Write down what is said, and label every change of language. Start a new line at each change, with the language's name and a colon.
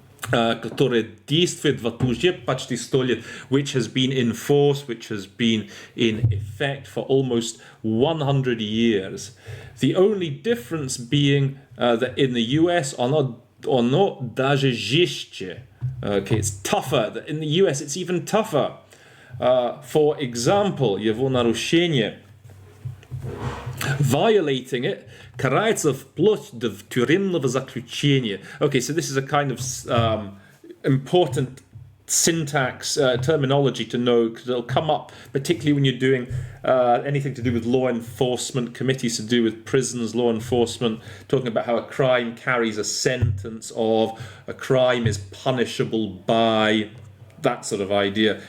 Russian: которая действует вот уже почти 100 лет,
English: which has been in force, which has been in effect for almost 100 years. The only difference being that in the US,
Russian: оно даже жестче.
English: Okay, it's tougher. In the US, it's even tougher. For example,
Russian: его нарушение,
English: violating it,
Russian: карается вплоть до тюремного заключения.
English: Okay, so this is a kind of important syntax, terminology to know, because it'll come up, particularly when you're doing anything to do with law enforcement, committees to do with prisons, law enforcement, talking about how a crime carries a sentence of, a crime is punishable by, that sort of idea.